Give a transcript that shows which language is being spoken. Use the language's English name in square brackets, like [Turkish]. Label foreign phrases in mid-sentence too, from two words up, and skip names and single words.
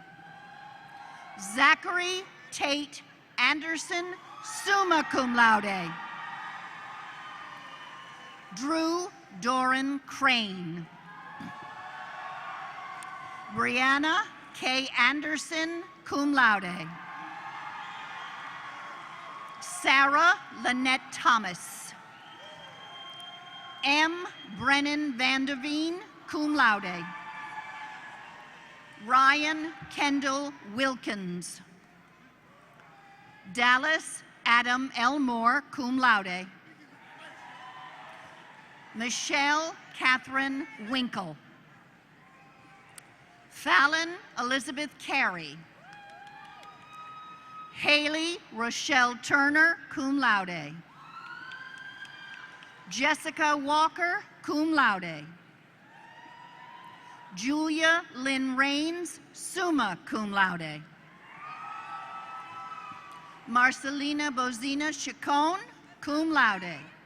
[English] Zachary Tate Anderson, [Latin] summa cum laude. [English] Drew Doran Crane. Brianna K. Anderson, [Latin] cum laude. [English] Sarah Lynette Thomas. M. Brennan Vanderveen, [Latin] cum laude. [English] Ryan Kendall Wilkins. Dallas Adam Elmore, [Latin] cum laude. [English] Michelle Catherine Winkle. Fallon Elizabeth Carey. Haley Rochelle Turner, [Latin] cum laude. [English] Jessica Walker, [Latin] cum laude. [English] Julia Lynn Rains, [Latin] summa cum laude. [English] Marcelina Bozina Chacon, [Latin] cum laude.